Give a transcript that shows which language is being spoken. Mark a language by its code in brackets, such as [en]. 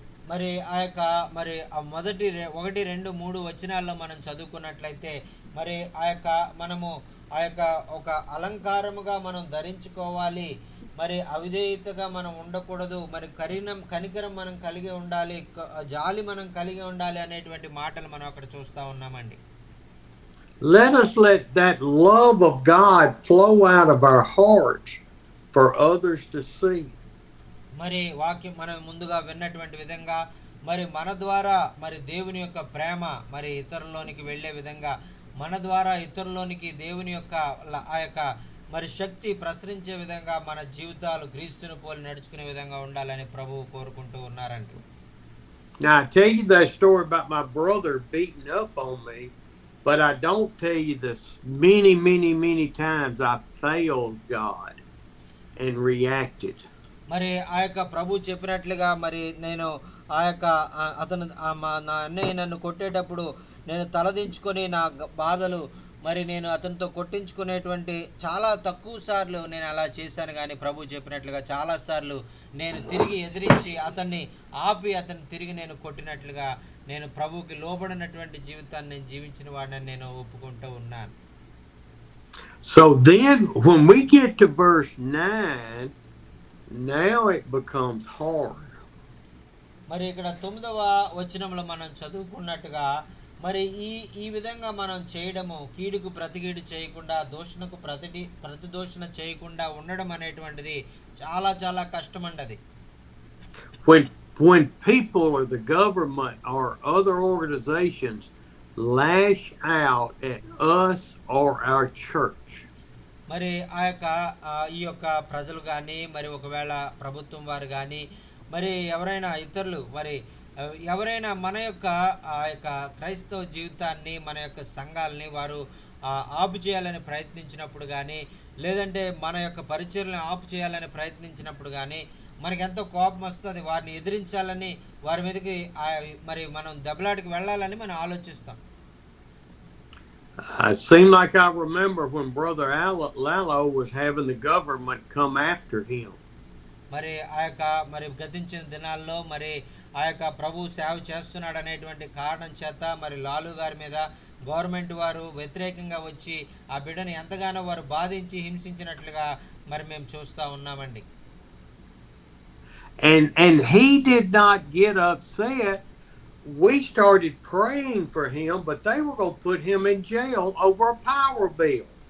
[te] మరి మరి మొదటి 1, 2, 3 వచనాల్లో మనం చదువుకున్నట్లయితే మరి మనము ఒక అలంకారముగా మనం ధరించుకోవాలి, మరి అవిధేయతగా మనం ఉండకూడదు, మరి కనికరం మనం కలిగి ఉండాలి, జాలి మనం కలిగి ఉండాలి అనేటువంటి మాటలు మనం అక్కడ చూస్తూ ఉన్నామండి. [en] Let us let that love of God flow out of our hearts for others to see. [te] మరి వాక్యం మనం ముందుగా విన్నటువంటి విధంగా మరి మన ద్వారా మరి దేవుని యొక్క ప్రేమ మరి ఇతరుల్లోనికి వెళ్ళే విధంగా మన ద్వారా ఇతరుల్లోనికి దేవుని యొక్క ఆ యొక్క మరి శక్తి ప్రసరించే విధంగా మన జీవితాలు క్రీస్తుని పోలి నడుచుకునే విధంగా ఉండాలని ప్రభువు కోరుకుంటూ ఉన్నారండి. [en] Now I tell you that story about my brother beating up on me, but I don't tell you this many times I failed God and reacted. [te] మరి ప్రభు చెప్పినట్లుగా మరి నేను నా అన్నయ్య నన్ను కొట్టేటప్పుడు నేను తలదించుకొని నా బాధలు మరి నేను అతనితో కొట్టించుకునేటువంటి చాలా తక్కువ సార్లు నేను అలా చేశాను, కానీ ప్రభు చెప్పినట్లుగా చాలాసార్లు నేను తిరిగి ఎదిరించి అతన్ని ఆపి అతన్ని తిరిగి నేను కొట్టినట్లుగా నేను ప్రభువుకి లోబడినటువంటి జీవితాన్ని నేను జీవించిన వాడిని నేను ఒప్పుకుంటూ ఉన్నాను. [en] So then when we get to verse 9, now it becomes hard. [te] మరి ఇక్కడ 9వ వచనంలో మనం చదువుకున్నట్టుగా మరి ఈ విధంగా మనం చేయడము, కీడుకు ప్రతికీడు చేయకుండా దూషణకు ప్రతిదూషణ చేయకుండా ఉండడం అనేటువంటిది చాలా చాలా కష్టమండి. [en] When people or the government or other organizations lash out at us or our church, [te] మరి ఈ యొక్క ప్రజలు కానీ మరి ఒకవేళ ప్రభుత్వం వారు కానీ మరి ఎవరైనా ఇతరులు మరి ఎవరైనా మన యొక్క ఆ యొక్క క్రైస్తవ జీవితాన్ని మన యొక్క సంఘాలని వారు ఆపు చేయాలని ప్రయత్నించినప్పుడు కానీ లేదంటే మన యొక్క పరిచర్యలను ఆపు చేయాలని ప్రయత్నించినప్పుడు కానీ మనకి ఎంతో కోపం వస్తుంది. వారిని ఎదిరించాలని వారి మీదకి మరి మనం దెబ్బలాడికి వెళ్ళాలని మనం ఆలోచిస్తాం. [en] It seemed like I remember when Brother Lalo was having the government come after him. [te] మరి మరి గతించిన దినాల్లో మరి ప్రభు సేవ చేస్తున్నాడు అనేటువంటి కారణం చేత మరి లాలు గారి మీద గవర్నమెంట్ వారు వ్యతిరేకంగా వచ్చి ఆ బిడ్డను ఎంతగానో వారు బాధించి హింసించినట్లుగా మరి మేము చూస్తూ ఉన్నామండి. [en] And he did not get upset. We started praying for him, but they were going to put him in jail over a power bill.